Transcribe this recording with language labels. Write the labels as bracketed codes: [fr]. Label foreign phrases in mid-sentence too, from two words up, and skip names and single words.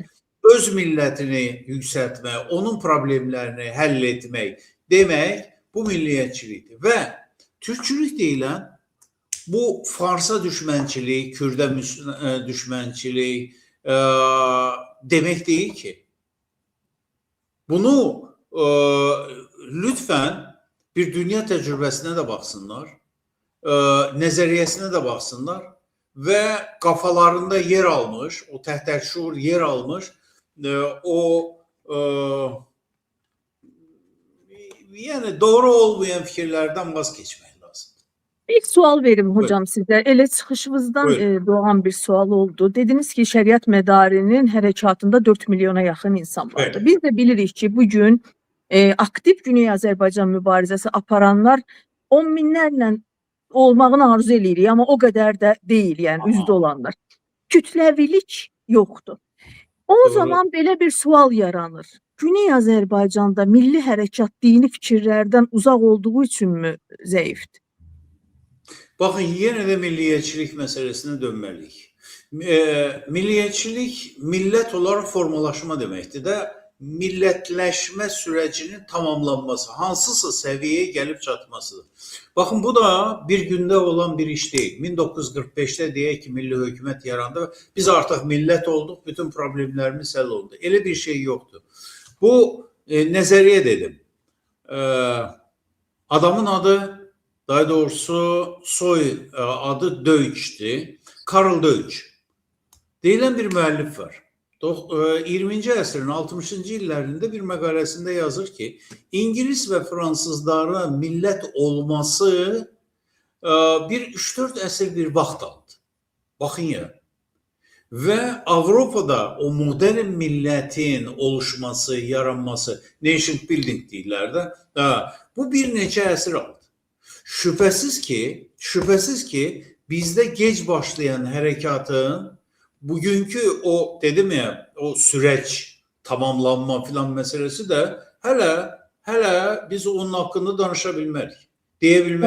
[az] Öz millətini yüksəltmək, onun problemlərini həll etmək demək bu milliyetçilikdir. Və türkçülük deyilən bu Farsa düşmənçilik, Kürdə düşmənçilik demək deyil ki. Bunu lütfen bir dünya tecrübesine de baksınlar, nezariyesine de baksınlar ve kafalarında yer almış, o tehtşuur yer almış, yani doğru olmayan fikirlerden vazgeçmek lazım. Bir sual verim hocam sizə. Elə çıxışınızdan doğan bir sual oldu. Dediniz ki, şəriət mədarinin hərəkatında 4 milyona yaxın insan vardı. [tr] Evet. [az] Biz də bilirik ki, bugün aktiv Güney Azərbaycan mübarizəsi aparanlar 10 minlərlə olmağını arzu eləyirik, amma o qədər də deyil, yəni üzdə olanlar. Kütləvilik yoxdur. O zaman belə bir sual yaranır. Güney Azərbaycanda milli hərəkat dini fikirlərdən uzaq olduğu üçünmü zəifdir? [tr] Bakın yine de milliyetçilik meselesine dönmeliyik. Milliyetçilik millet olarak formalaşma demektir de milletleşme sürecinin tamamlanması, hansısa seviyeye gelip çatmasıdır. Bakın bu da bir günde olan bir iş değil. 1945'te diye ki milli hükümet yarandı. Biz artık millet olduk, bütün problemlerimiz hal oldu. Öyle bir şey yoktu. Bu nezariye dedim. Adamın adı, daha doğrusu soy adı Deutsch'ti. Karl Deutsch. Deyilen bir müellif var. [az] 20. əsrin 60-cı illərində bir məqaləsində yazır ki, [tr] İngiliz ve Fransızlara millet olması [az] bir 3-4 əsr bir vaxt aldı. [tr] Bakın ya. Ve Avrupa'da o modern milletin oluşması, yaranması, [en] nation building [az] deyirlər də, bu bir neçə əsr aldı. [tr] Şüphesiz ki bizde geç başlayan harekatın bugünkü o dedim ya o süreç tamamlanma filan meselesi de hele biz onun hakkında danışabilmelik, diyebilmeliyiz.